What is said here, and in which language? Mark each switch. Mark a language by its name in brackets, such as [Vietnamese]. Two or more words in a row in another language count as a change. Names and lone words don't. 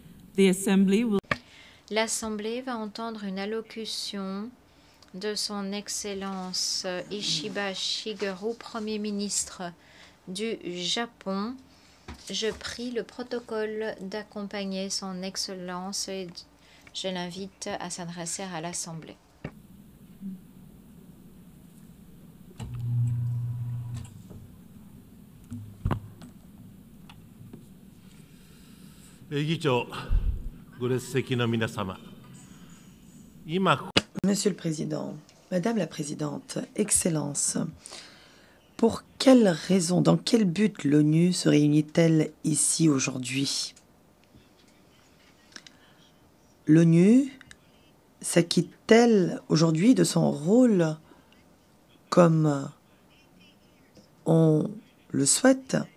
[French] L'Assemblée va entendre une allocution de son Excellence Ishiba Shigeru, Premier ministre du Japon. Je prie le protocole d'accompagner son Excellence et je l'invite à s'adresser à l'Assemblée. [Japanese] 議長、ご列席の皆様、今 [French] Monsieur le Président, Madame la Présidente, Excellence, pour quelle raison, dans quel but l'ONU se réunit-elle ici aujourd'hui? L'ONU s'acquitte-t-elle aujourd'hui de son rôle comme on le souhaite?